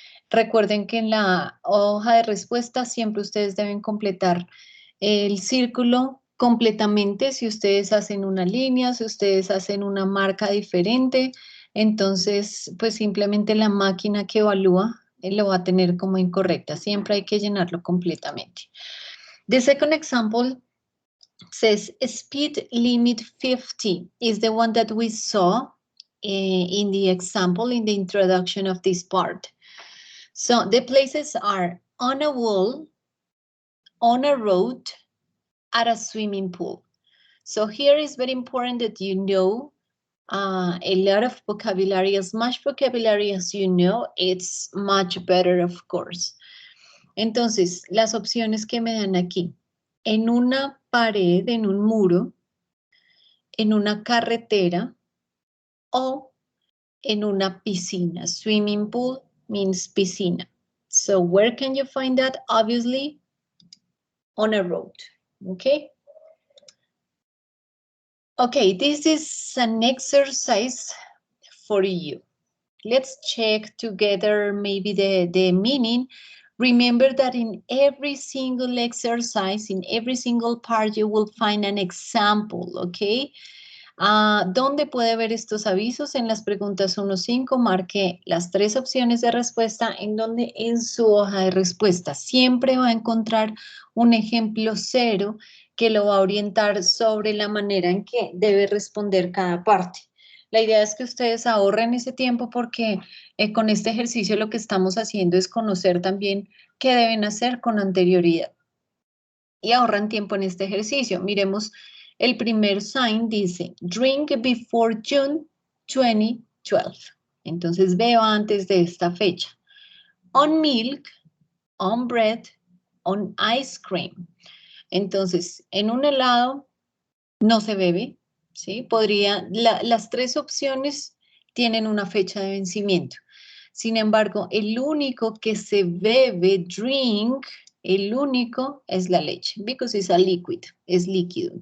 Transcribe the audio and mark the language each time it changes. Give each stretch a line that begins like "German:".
Spanish: Recuerden que en la hoja de respuesta siempre ustedes deben completar el círculo completamente. Si ustedes hacen una línea, si ustedes hacen una marca diferente, entonces pues simplemente la máquina que evalúa lo va a tener como incorrecta. Siempre hay que llenarlo completamente.
English: The second example says speed limit 50 is the one that we saw in the example, in the introduction of this part. So the places are on a wall, on a road, at a swimming pool. So here is very important that you know a lot of vocabulary. As much vocabulary as you know, it's much better, of course.
Spanish: Entonces, las opciones que me dan aquí. En una pared, en un muro, en una carretera o en una piscina.
English: Swimming pool means piscina. So where can you find that? Obviously, on a road, okay? Okay, this is an exercise for you. Let's check together maybe the meaning. Remember that in every single exercise, in every single part, you will find an example, okay?
Spanish: ¿Dónde puede ver estos avisos? En las preguntas 1-5, marque las 3 opciones de respuesta en donde en su hoja de respuesta siempre va a encontrar un ejemplo 0 que lo va a orientar sobre la manera en que debe responder cada parte. La idea es que ustedes ahorren ese tiempo porque con este ejercicio lo que estamos haciendo es conocer también qué deben hacer con anterioridad. Y ahorran tiempo en este ejercicio. Miremos, el primer sign dice,
English: drink before June 2012.
Spanish: Entonces veo antes de esta fecha.
English: On milk, on bread, on ice cream.
Spanish: Entonces, en un helado no se bebe, ¿sí? Las 3 opciones tienen una fecha de vencimiento. Sin embargo, el único que se bebe, drink, el único es la leche,
English: because it's a liquid,
Spanish: es líquido.